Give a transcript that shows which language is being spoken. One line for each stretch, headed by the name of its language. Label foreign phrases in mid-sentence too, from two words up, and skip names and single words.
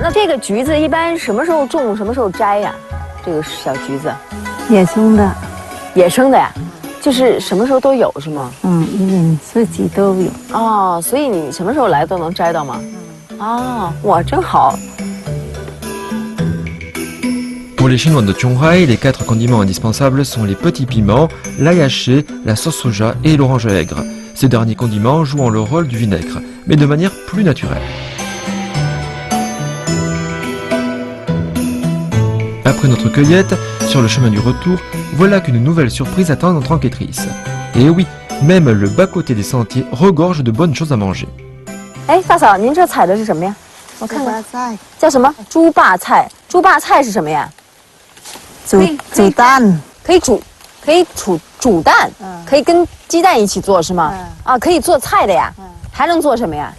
Chinese: 那这个橘子一般什么时候种，什么时候摘呀？这个小橘子。野生的。野生的呀，就是什么时候都有是吗？一年四季都有。哦，所以你什么时候来都能摘到吗？哦，哇，真好。
French: Pour les Chinois de Tiongrai, les 4 condiments indispensables sont les petits piments, l'ail haché, la sauce soja et l'orange aigre. ce dernier condiment jouant le rôle du vinaigre, mais de manière plus naturelle. Après notre cueillette, sur le chemin du retour, voilà qu'une nouvelle surprise attend notre enquêtrice. Et oui, même le bas-côté des sentiers regorge de bonnes choses à manger.
Chinese: 哎，大嫂，您这采的是什么呀？我看看，叫什么？猪霸菜。猪霸菜是什么呀？煮蛋，可以煮蛋，可以跟鸡蛋一起做是吗？啊，可以做菜的呀。还能做什么呀？